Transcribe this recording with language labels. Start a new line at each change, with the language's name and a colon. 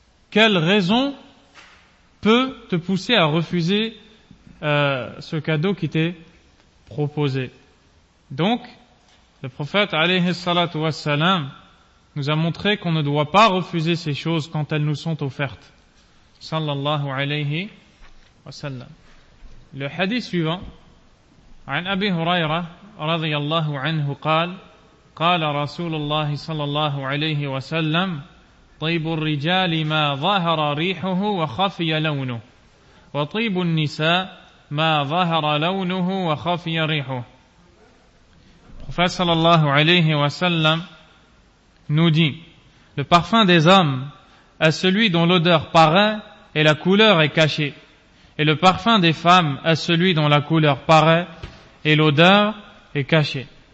French: Quelle raison peut te pousser à refuser ce cadeau qui t'est proposé? Donc, le prophète, alayhi salatu wassalam, nous a montré qu'on ne doit pas refuser ces choses quand elles nous sont offertes. Sallallahu alayhi wa sallam. Le hadith suivant,
Arabic: عن أبي هريرة رضي الله عنه قال قال رسول الله صلى الله عليه وسلم طيب الرجال ما ظهر ريحه وخفي لونه وطيب النساء ما ظهر لونه وخفي ريحه.
French: Prophète صلى الله عليه وسلم nous dit: le parfum des hommes est celui dont l'odeur paraît et la couleur est cachée, et le parfum des femmes est celui dont la couleur paraît et l'odeur est cachée.